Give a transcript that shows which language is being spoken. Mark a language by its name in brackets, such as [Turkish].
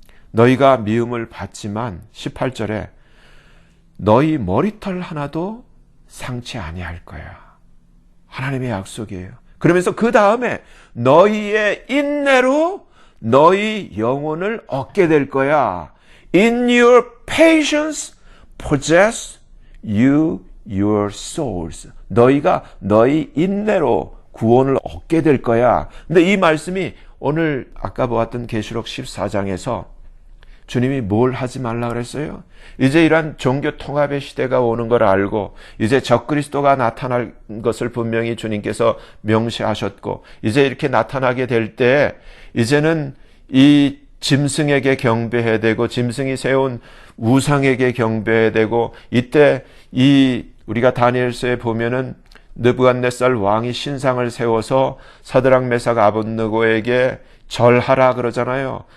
[Korean] 너희가 미움을 받지만 18절에 너희 머리털 하나도 상치 아니할 거야. 하나님의 약속이에요. 그러면서 그 다음에 너희의 인내로 너희 영혼을 얻게 될 거야. [English] In your patience possess you your souls. [Korean] 너희가 너희 인내로 구원을 얻게 될 거야. 근데 이 말씀이 오늘 아까 보았던 계시록 14장에서 주님이 뭘 하지 말라 그랬어요? 이제 이러한 종교 통합의 시대가 오는 걸 알고 이제 적그리스도가 나타날 것을 분명히 주님께서 명시하셨고 이제 이렇게 나타나게 될 때 이제는 이 짐승에게 경배해야 되고 짐승이 세운 우상에게 경배해야 되고 이때 이 우리가 다니엘서에 보면은 느부갓네살 왕이 신상을 세워서 사드락 메삭 아벳느고에게 절하라 그러잖아요.